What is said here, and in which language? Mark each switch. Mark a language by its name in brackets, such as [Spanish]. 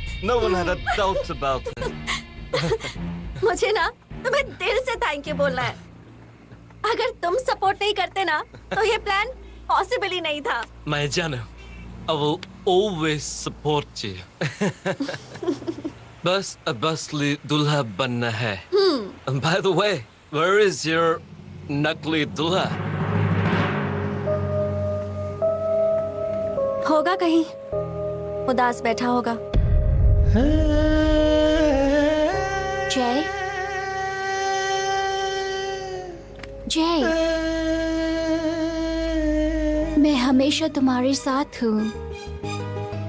[English] No one had a doubt about it. [Hindi] मुझे ना तुम्हें दिल से थैंक यू बोलना है। अगर तुम सपोर्ट नहीं करते ना तो ये प्लान पॉसिबल ही नहीं था। मैं जानू, [English] I will always support you. [Hindi] बस अब असली दूल्हा बनना है। [English] And by the way, where is your [Hindi] नकली दूल्हा? होगा कहीं उदास बैठा होगा। जय, जय, मैं हमेशा तुम्हारे साथ हूँ।